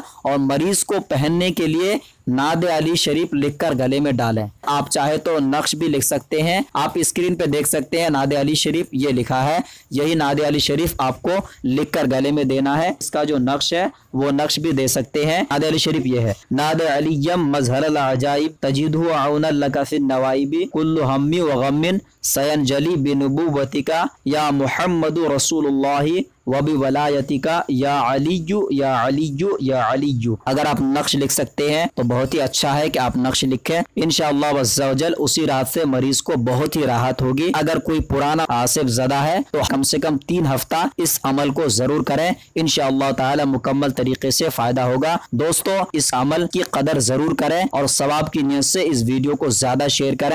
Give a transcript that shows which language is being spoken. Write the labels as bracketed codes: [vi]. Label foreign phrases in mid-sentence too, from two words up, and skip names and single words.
[hi] और मरीज को पहनने के लिए नादे अली शरीफ लिखकर गले में डालें। आप चाहे तो नक्श भी लिख सकते हैं। आप स्क्रीन पे देख सकते हैं नादे अली शरीफ ये लिखा है। यही नादे अली शरीफ आपको लिखकर गले में देना है। इसका जो नक्श है वो नक्श भी दे सकते हैं। नादे अली शरीफ ये है, [ar] نادِ عليًّا مظهر العجائب تجده عونًا لك في النوائب كل همّ وغمّ سينجلي بنبوتك يا محمد رسول الله وبولايتك يا علي يا علي يا علي. [hi] अगर आप नक्श लिख सकते हैं तो बहुत ही अच्छा है कि आप नक्श लिखें। [ar] إن شاء الله عز وجل [hi] उसी रात से मरीज को बहुत ही राहत होगी। अगर कोई पुराना आसिफ ज़दा है तो कम से कम 3 हफ्ता इस अमल को जरूर करें। [ar] إن شاء الله تعالى [hi] मुकम्मल तरीके से फायदा होगा। दोस्तों, इस अमल की कदर जरूर करें और सवाब की नीयत से इस वीडियो को ज्यादा शेयर करें।